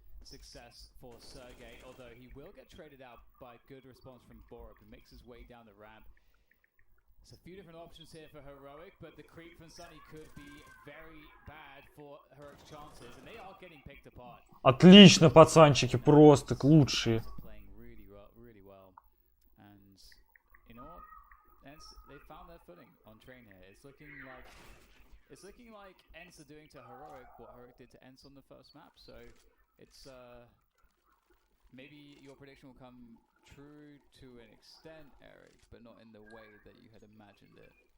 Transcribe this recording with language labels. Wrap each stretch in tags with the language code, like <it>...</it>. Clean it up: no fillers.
<en>Success for Sergey, although he will get traded out by good response from Borup, who makes his way down the ramp. There's a few different options here for Heroic, but the creep from Sunny could be very bad for Heroic's chances, and they are getting picked apart.</en> <ru>Отлично, пацанчики, просто лучшие.</ru> <en>Playing really well, and you know what? They found their footing on train here. It's looking like ENCE are doing to Heroic what Heroic did to ENCE on the first map. So it's maybe your prediction will come true to an extent, Eric, but not in the way that you had imagined it.</en>